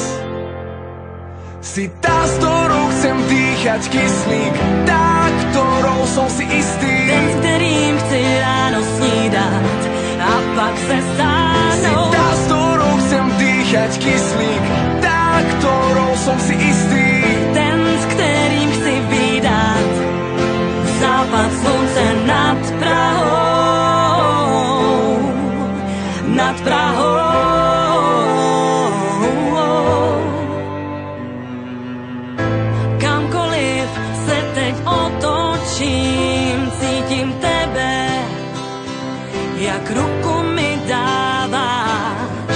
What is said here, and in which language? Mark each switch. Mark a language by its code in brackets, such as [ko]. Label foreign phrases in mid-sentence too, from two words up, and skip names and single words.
[sk] Si tá, s ktorou chcem dýchať kyslík, tá, ktorou som si istý, [cs] ten, [sk] s ktorým [cs] chci ráno snídať a pak se stáhnuť. [sk] Si tá, s ktorou chcem dýchať kyslík, tá, ktorou som si istý, [cs] ten, [sk] s ktorým [cs] chci vídať západ slunce nad Prahou, nad Prahou. Kamkoliv se teď otočím, cítím tebe, jak ruku mi dáváš.